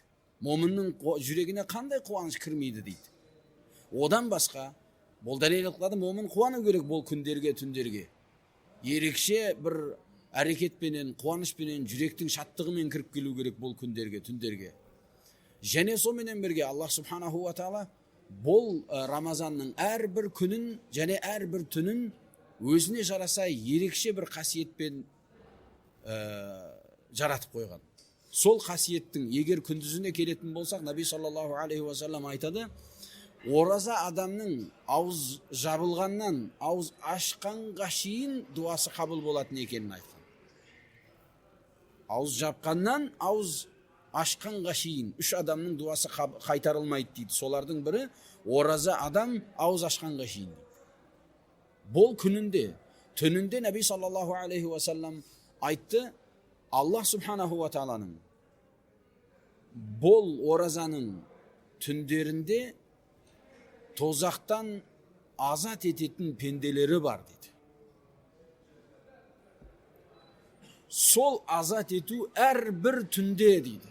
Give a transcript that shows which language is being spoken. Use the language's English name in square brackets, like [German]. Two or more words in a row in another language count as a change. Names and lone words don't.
[Kazakh] Момынның жүрегіне қандай қуаныш кірмейді дейді. Одан басқа, бұл дәлел қылады, момын қуану керек бұл күндерге, түндерге. Ерекше бір әрекетпенен, қуанышпенен, жүректің шаттығымен кіріп келу керек бұл күндерге, түндерге. Және соменен бірге Аллах [Arabic] سبحانه وتعالى [Kazakh] бұл Рамазанның әрбір күнін және әрбір түнін өзіне жараса ерекше бір қасиетпен жаратып қойған. Сол қасиеттің егер күндізіне келетін болсақ, Наби [Arabic] صلى الله عليه وسلم [Kazakh] айтады, ораза адамның ауыз жабылғаннан ауыз ашқанға шейін дуасы қабыл болатын екенін айтқан. Ауыз жапқаннан ауыз ашқанға шейін 3 адамның дуасы қайтарылмайды дейді. Солардың бірі ораза адам ауыз ашқанға шейін дейді. Бұл күнінде, түнінде Наби [Arabic] صلى الله عليه وسلم [Kazakh] айтты, Аллах [Arabic] سبحانه وتعالى [Kazakh] Бол оразаның түндерінде тозақтан азат ететін пенделері бар дейді. Сол азат ету әрбір түнде дейді.